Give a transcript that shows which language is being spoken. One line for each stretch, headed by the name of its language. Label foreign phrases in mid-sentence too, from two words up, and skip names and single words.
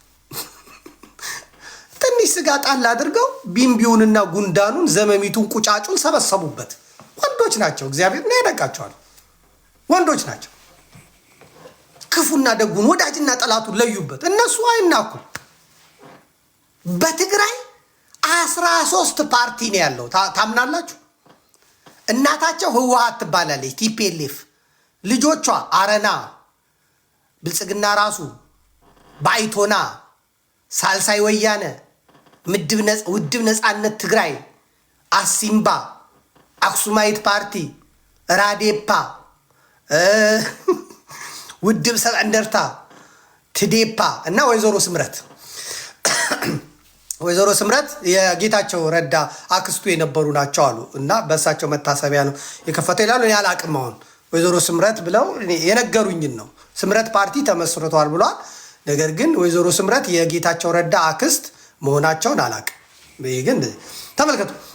Amharic: ትንሽ ስጋ ጣል አድርገው ቢምቢውንና ጉንዳኑን ዘመሚቱን ቁጫጩን ሰበሰቡበት። ወንዶች ናቸው። እግዚአብሔር ነው ያደቃቸዋል። ወንዶች ናቸው። ክፉና ደጉን ወዳጅና ጠላቱን ለዩበት። እነሱ አይናኩ። በትግራይ 13 ፓርቲ ነው ያለው። ታምናላችሁ? እናታቸው ህወሓት ትባላለች፣ ቲፒኤልኤፍ። ልጆቿ አረና፣ ብልጽግና፣ ራሱ ባይቶና፣ ሳልሳይ ወያነ፣ ውድብ ነፃነት ትግራይ፣ አሲምባ፣ አክሱማይት ፓርቲ፣ ራዴፓ፣ ውድብ ሰብዓ እንደርታ፣ ትዴፓ እና ወይዘሮ ስምረት። ወይዘሮ ስምረት የጌታቸው ረዳ አክስቱ የነበሩ ናቸው አሉ እና በእሳቸው መታሰቢያ ነው የከፈተው ይላሉ። እኔ አላቅም። አሁን ወይዘሮ ስምረት ብለው የነገሩኝን ነው። ስምረት ፓርቲ ተመስርቷል ብሏል። ነገር ግን ወይዘሮ ስምረት የጌታቸው ረዳ አክስት መሆናቸውን አላቅም። ይሄ ግን ተመልከቱ፣